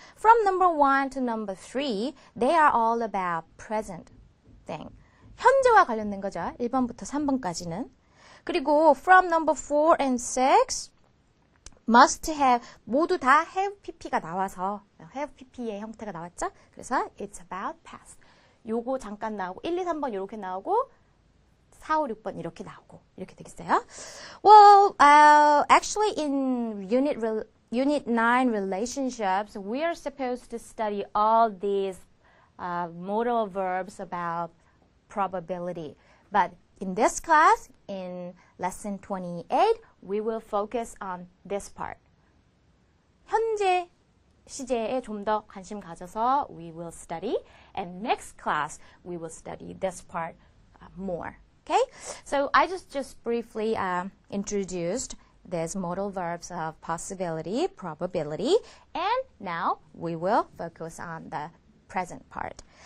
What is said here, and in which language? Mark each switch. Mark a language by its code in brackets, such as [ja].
[en] From number 1 to number 3, they are all about present thing. [ko] 현재와 관련된 거죠. 1번부터 3번까지는. 그리고 [en] from number 4 and 6, must have, [ko] 모두 다 have pp가 나와서 have pp의 형태가 나왔죠. 그래서 [en] it's about past. [ko] 요거 잠깐 나오고 1, 2, 3번 이렇게 나오고 4, 5, 6번 이렇게 나오고 이렇게 되겠어요. [en] Well, actually in Unit 9 relationships, we are supposed to study all these modal verbs about probability. But in this class, in lesson 28, we will focus on this part. [ko] 현재 시제에 좀 더 관심 가져서 [en] we will study. And next class, we will study this part more. Okay? So I just briefly introduced these modal verbs of possibility, probability, and now we will focus on the present part.